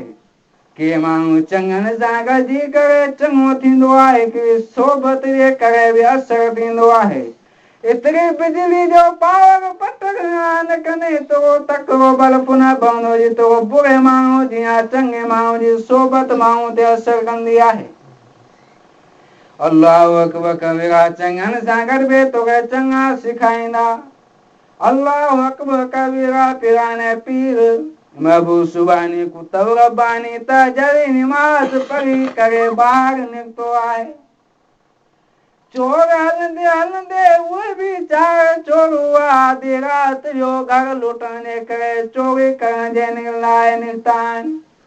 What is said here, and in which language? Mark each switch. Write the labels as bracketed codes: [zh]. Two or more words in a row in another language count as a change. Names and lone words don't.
[sd] के माण्हू चङनि सां गॾिजी करे चङो थींदो आहे, के सोबत जे करे बि असरु थींदो आहे। एतिरी बिजली जो पावर पटक न कंदे तो तकिड़ो बल्ब न पवंदो जेतिरो बुरे माण्हू जी या चङे माण्हू जी सोबत माण्हू ते असरु कंदी आहे। [ar] الله أكبر كبيرا, [sd] चङनि सां गॾु बि तोखे चङा सेखारींदा। [ar] الله أكبر كبيرا, [sd] पिराने पीर महबूब सुबानी कुतब रब्बानी त जरी नमाज पढ़ी करे ॿाहिरि निकितो आहे। चोर हलंदे हलंदे उहे बि चार चोर आधी राति जो घर लुटण जे करे चोरी करण जे लाइ निकिता आहिनि।